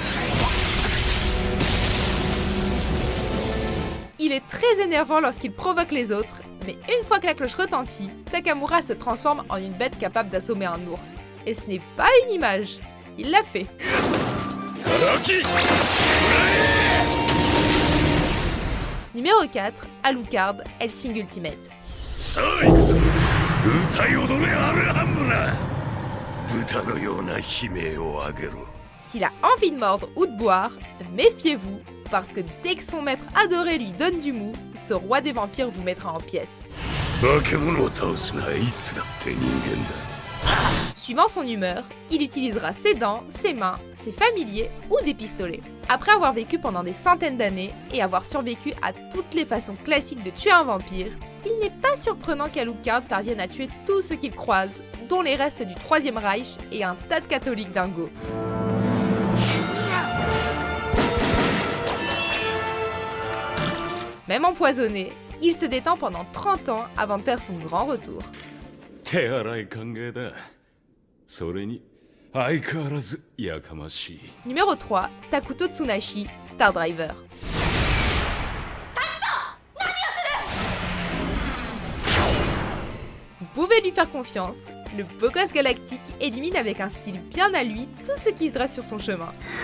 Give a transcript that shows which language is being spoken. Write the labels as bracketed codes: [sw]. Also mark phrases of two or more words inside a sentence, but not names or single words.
[fr] Il est très énervant lorsqu'il provoque les autres, mais une fois que la cloche retentit, Takamura se transforme en une bête capable d'assommer un ours. Et ce n'est pas une image, il l'a fait. Numéro 4, Alucard, Hellsing Ultimate. [ja] さあ行くぞ歌い踊れアルハンブラ豚のような悲鳴を上げろ [fr] S'il a envie de mordre ou de boire, méfiez-vous, parce que dès que son maître adoré lui donne du mou, ce roi des vampires vous mettra en pièces. [ja] 化け物を倒すのはいつだって人間だ [fr] Suivant son humeur, il utilisera ses dents, ses mains, ses familiers ou des pistolets. Après avoir vécu pendant des centaines d'années et avoir survécu à toutes les façons classiques de tuer un vampire, il n'est pas surprenant qu'Alucard parvienne à tuer tout ce qu'il croise, dont les restes du Troisième Reich et un tas de catholiques dingos. Même empoisonné, il se détend pendant 30 ans avant de faire son grand retour. [ja] 手荒い考えだそれに相変わらずやかましい [fr] Numéro 3, Takuto Tsunashi, Star Driver. Vous pouvez lui faire confiance, le beau gosse galactique élimine avec un style bien à lui tout ce qui se dresse sur son chemin.